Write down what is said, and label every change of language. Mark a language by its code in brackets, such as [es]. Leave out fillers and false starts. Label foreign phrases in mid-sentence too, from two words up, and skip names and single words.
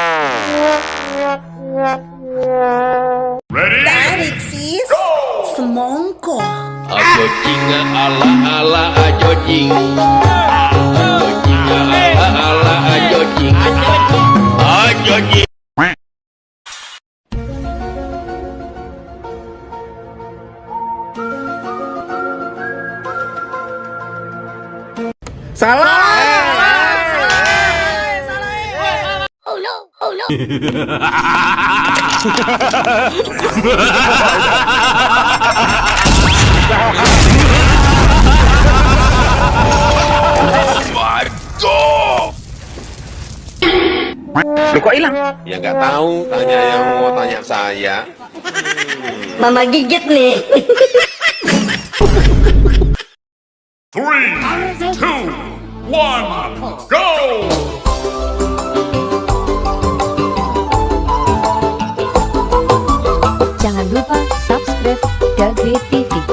[en] Ready? [id] Tarik sis, semongko. Ayo jinga ala ala ayo jing. Ayo jinga ala ala ayo jing. Ayo jing. Salah. [en] Oh no, oh no. Oh my god! [id] Lu kok hilang? Ya nggak tahu, tanya yang mau tanya saya. Mama gigit nih. [en] 3, 2, 1, go! [id] Jangan lupa subscribe Dagre TV.